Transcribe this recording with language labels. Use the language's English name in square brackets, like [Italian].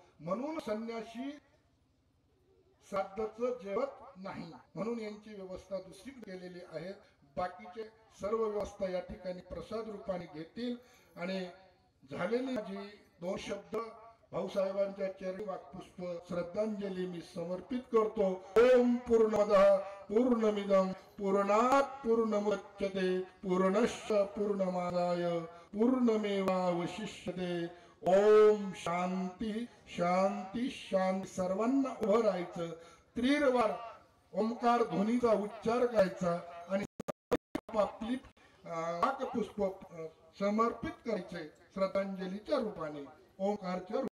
[Marathi] म्हणून संन्यासी श्राद्धचं जेवत नाही, म्हणून यांची व्यवस्था दुसरी केलेली आहे. बाकीचे सर्व व्यवस्था या ठिकाणी प्रसाद रूपाने घेतील. आणि झालेली माझी 2 शब्द भाऊसाहेबांच्या चरणी वाक्पुष्प श्रद्धांजली मी समर्पित करतो. [Sanskrit] ओम पूर्णमदः पूर्णमिदं पूर्णात् पूर्णमुदच्यते पूर्णस्य पूर्णमादाय पूर्णमेवावशिष्यते. ओम शांती शांती शांती. [Marathi] सर्वांना उभं राहायचं, त्रिवार ओंकार ध्वनीचा उच्चार करायचा आणि आपली वाक्पुष्प समर्पित करायचे श्रद्धांजलीच्या रूपाने, ओंकारच्या